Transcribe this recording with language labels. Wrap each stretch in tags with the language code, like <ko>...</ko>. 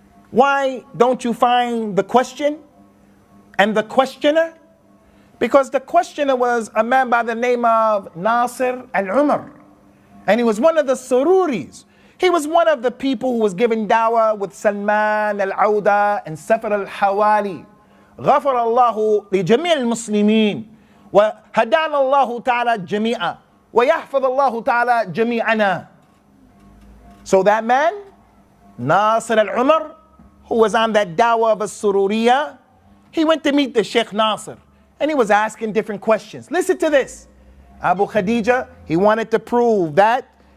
<en>Why don't you find the question and the questioner? Because the questioner was a man by the name of Nasir al-Umar. And he was one of the Sururis. He was one of the people who was given dawah with Salman al-Auda and Safar al-Hawali.</en> <ar>غفر الله لجميع المسلمين وهدانا الله تعالى جميعا ويحفظ الله تعالى جميعنا.</ar> <en>So that man, Nasir al-Umar, who was on that dawah of a Sururiya, he went to meet the Sheikh Nasir and he was asking different questions. Listen to this. Abu Khadeejah, he wanted to prove that</en>